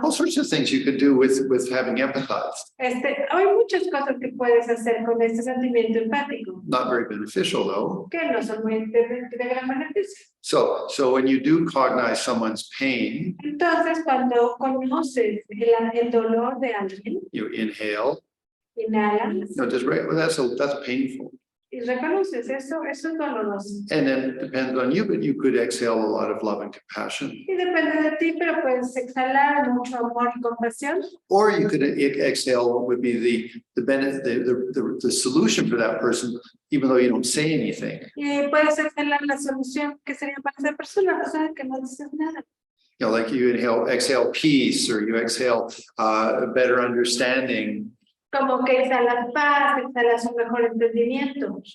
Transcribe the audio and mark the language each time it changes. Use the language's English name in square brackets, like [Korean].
[English] all sorts of things you can do with having empathized. [Spanish] Hay muchas cosas que puedes hacer con este sentimiento empático, [English] Not very beneficial though. [Spanish] que no son muy de gran beneficio. [English] So when you do cognize someone's pain, [Spanish] Entonces, cuando conoces el dolor de alguien, [English] you inhale. [Spanish] inhalas [English] That's painful. [Spanish] y reconoces eso, eso es doloroso. [English] And then it depends on you, but you could exhale a lot of love and compassion. [Spanish] Y depende de ti, pero puedes exhalar mucho amor y compasión. [English] Or you could exhale what would be the solution for that person, even though you don't say anything. [Spanish] Y puedes exhalar la solución que sería para esa persona, a pesar de que no dices nada. [English] Like you exhale peace, or you exhale a better understanding. [Spanish] Como que exhalas paz, exhalas un mejor entendimiento.